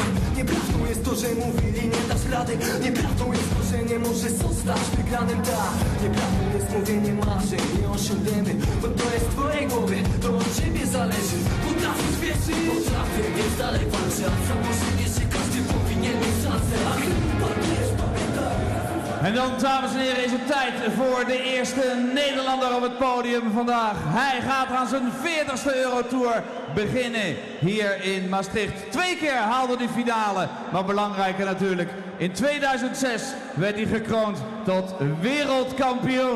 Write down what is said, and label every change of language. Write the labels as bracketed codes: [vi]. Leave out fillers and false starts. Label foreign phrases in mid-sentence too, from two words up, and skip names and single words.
[pl] Nieprawdą jest to, że mówili nie dasz rady. Nieprawdą jest to, że nie możesz zostać wygranym, tak. Nieprawdą jest mówienie marzeń, nie osiągniemy. Bo to jest w twojej głowie, to od ciebie zależy. Potrafisz wierzyć, potrafię, więc dalej walczę. A założenie, że każdy powinien mieć szansę. A chyba też pamiętaj. [nl] En dan, dames en heren, is het tijd voor de eerste Nederlander op het podium vandaag. Hij gaat aan zijn 40ste Eurotour beginnen hier in Maastricht. 2 keer haalde hij finale, maar belangrijker natuurlijk. In 2006 werd hij gekroond tot wereldkampioen.